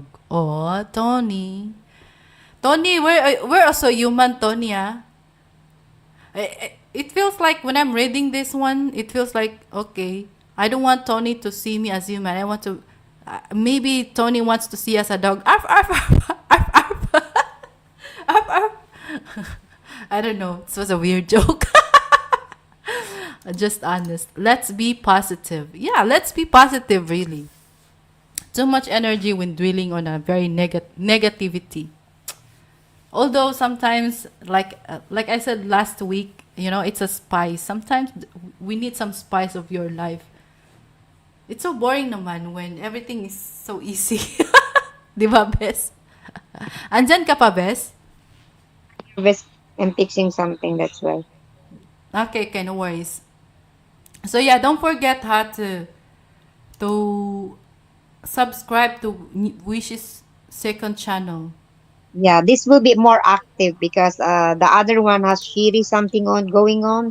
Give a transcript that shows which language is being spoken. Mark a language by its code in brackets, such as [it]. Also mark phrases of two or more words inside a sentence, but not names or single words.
[en] Oh, Tony. Tony, we're also human, Tony. Ah. It feels like when I'm reading this one, it feels like, okay, I don't want Tony to see me as human. I want to. Maybe Tony wants to see us a dog. Arf, arf, arf, arf, arf, arf, arf. I don't know. This was a weird joke. Just honest. Let's be positive. Yeah, let's be positive, really. Too much energy when dwelling on a very negativity. Although sometimes, like I said last week, it's a spice. Sometimes we need some spice of your life. It's so boring naman when everything is so easy. [tl] Di ba, Bes? Andyan ka pa, Bes? [en] Best I'm fixing something, that's why. Okay, okay, no worries. So yeah, don't forget how to subscribe to Wish's second channel. Yeah, this will be more active because the other one has shitty something on going on.